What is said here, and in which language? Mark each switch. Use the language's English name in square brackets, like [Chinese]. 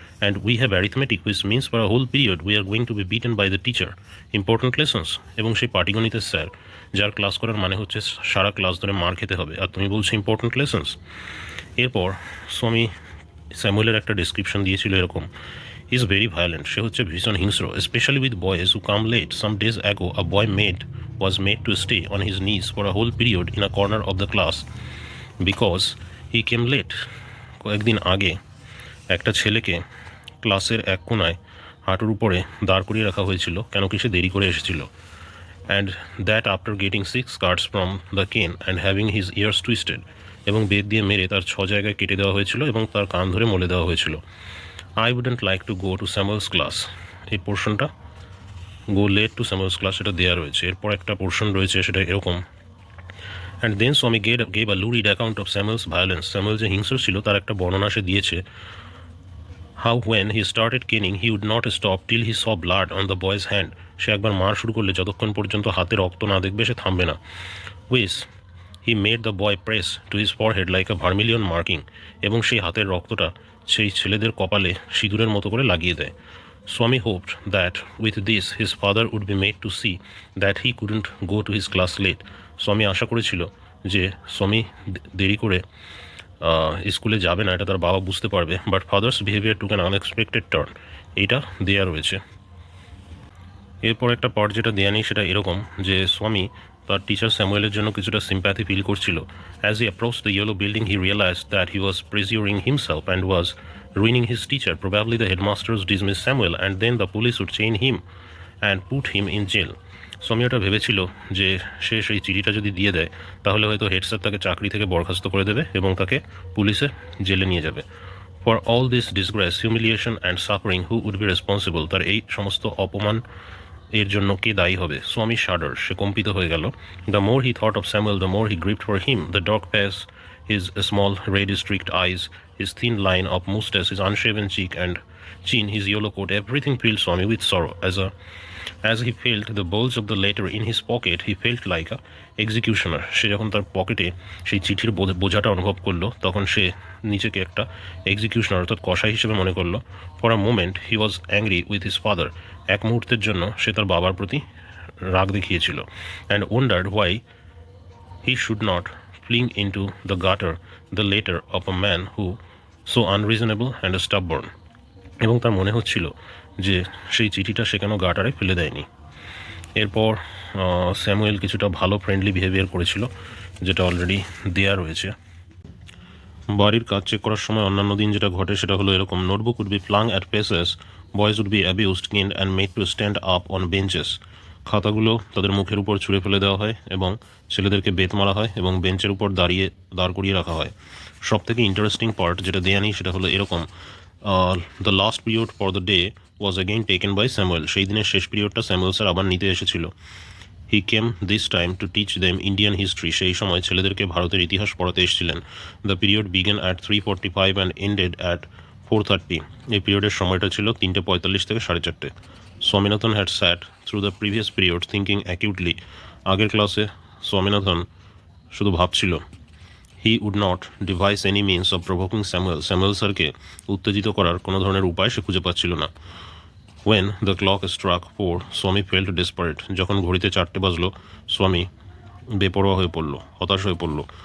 [English] And we have arithmetic which means for a whole period we are going to be beaten by the teacher. Important lessons? [Bangla] এবং সেই পাটিগণিতের sir, যার class করার মানে হচ্ছে সারা class ধরে মার খেতে হবে, আর তুমি বলছো ইম্পর্ট্যান্ট লেসন্স? এরপর স্বামী স্যামুয়েলের একটা ডিসক্রিপশন দিয়েছিল এরকম: [English] Is very violent. [Bangla] সে হচ্ছে ভীষণ হিংস্র, [English] Specially with boys who come late. Some days ago a boy was made to stay on his knees for a whole period in a corner of the class because he came late. [Bangla] কয়েকদিন আগে একটা ছেলেকে ক্লাসের এক কোনায় হাঁটুর উপরে দাঁড় করিয়ে রাখা হয়েছিল, কেন কি সে দেরি করে এসেছিল। [English] And that after getting 6 cards from the cane and having his ears twisted. [Bangla] এবং বেদ দিয়ে মেরে তার 6 জায়গায় কেটে দেওয়া হয়েছিল এবং তার কান ধরে মলে দেওয়া হয়েছিল। [English] I wouldn't like to go to Samuel's class. [Bangla] এই পোর্শনটা [English] go late to Samuel's class [Bangla] সেটা দেওয়া রয়েছে। এরপর একটা পোর্শন রয়েছে সেটা এরকম: [English] And then Swami gave a lurid account of Samuel's violence. [Bangla] Samuel যে হিংস্র ছিল তার একটা বর্ণনা সে দিয়েছে। [English] How when he started caning he would not stop till he saw blood on the boy's hand. [Bangla] সে একবার মার শুরু করলে যতক্ষণ পর্যন্ত হাতে রক্ত না দেখবে সে থামবে না। [English] Which he made the boy press to his forehead like a vermilion marking. [Bangla] এবং সেই হাতের রক্তটা সেই ছেলেদের কপালে সিঁদুরের মতো করে লাগিয়ে দেয়। [English] Swami hoped that with this his father would be made to see that he couldn't go to his class late. [Bangla] স্বামী আশা করেছিল যে স্বামী দেরি করে স্কুলে যাবে না, এটা তার বাবা বুঝতে পারবে। [English] But father's behaviour took an unexpected turn. [Bangla] এইটা দেয়া রয়েছে। এরপর একটা পার্ট যেটা দেয়া নেই সেটা এরকম যে স্বামী তার টিচার স্যামুয়েলের জন্য কিছুটা সিম্প্যাথি ফিল করছিল। [English] As he approach the yellow building he realised that he was perjuring himself and was ruining his teacher. Probably the headmasters dismiss Samuel and then the police would chain him and put him in jail. [Bangla] স্বামী ওটা ভেবেছিল যে সে সেই চিঠিটা যদি দিয়ে দেয় তাহলে হয়তো হেড স্যার তাকে চাকরি থেকে বরখাস্ত করে দেবে এবং তাকে পুলিশে জেলে নিয়ে যাবে। [English] For all this disgrace, humiliation and suffering, who would be responsible? [Bangla] তার এই সমস্ত অপমান এর জন্য কে দায়ী হবে? [English] Swami shudder, [Bangla] সে কম্পিত হয়ে গেল। [English] The more he thought of Samuel the more he grieved for him. The dog face, his small red streaked eyes, his thin line of mustache, his unshaven cheek and chin, his yellow coat, everything filled Swami with sorrow. As he felt the bulge of the letter in his pocket, he felt like a executioner. [Bangla] সে যখন তার পকেটে সেই চিঠির বোঝাটা অনুভব করলো তখন সে নিজেকে একটা এক্সিকিউশনার অর্থাৎ কসাই হিসেবে মনে করলো। [English] For a moment he was angry with his father. [Bangla] এক মুহূর্তের জন্য সে তার বাবার প্রতি রাগ দেখিয়েছিল। [English] And wondered why he should not fling into the gutter the letter of a man who so unreasonable and stubborn. [Bangla] এবং তার মনে হচ্ছিল যে সেই চিঠিটা সে কেন গাটারে ফেলে দেয়নি। এরপর স্যামুয়েল কিছুটা ভালো ফ্রেন্ডলি বিহেভিয়ার করেছিল, যেটা অলরেডি দেয়া রয়েছে। বাড়ির কাজ চেক করার সময় অন্যান্য দিন যেটা ঘটে সেটা হলো এরকম: [English] Notebook would be flung at faces, boys would be abused, kind and made to stand up on benches. [Bangla] খাতাগুলো তাদের মুখের উপর ছুঁড়ে ফেলে দেওয়া হয় এবং ছেলেদেরকে বেত মারা হয় এবং বেঞ্চের উপর দাঁড় করিয়ে রাখা হয়। সব থেকে ইন্টারেস্টিং পার্ট যেটা দেয়া নেই সেটা হলো এরকম: [English] The last period for the day was again taken by Samuel. [Bangla] সেই দিনের শেষ পিরিয়ডটা স্যামুয়েল স্যার আবার নিতে এসেছিল। [English] He came this time to teach them Indian history. [Bangla] সেই সময় ছেলেদেরকে ভারতের ইতিহাস পড়াতে এসেছিলেন। [English] The period began at 3:45 and ended at 4:30। [Bangla] এই পিরিয়ডের সময়টা ছিল 3:45 থেকে 4:30। [English] Swaminathan had sat through the previous period thinking acutely [Bangla] আগের ক্লাসে স্বামীনাথন শুধু ভাবছিল [English] he would not devise any means of provoking [Bangla] Samuel স্যারকে উত্তেজিত করার কোনো ধরনের উপায় সে খুঁজে পাচ্ছিল না। [English] When the clock struck 4 Swami felt desperate. [Bangla] যখন ঘড়িতে 4টে বাজলো স্বামী বেপরোয়া হয়ে পড়ল, হতাশ হয়ে পড়ল।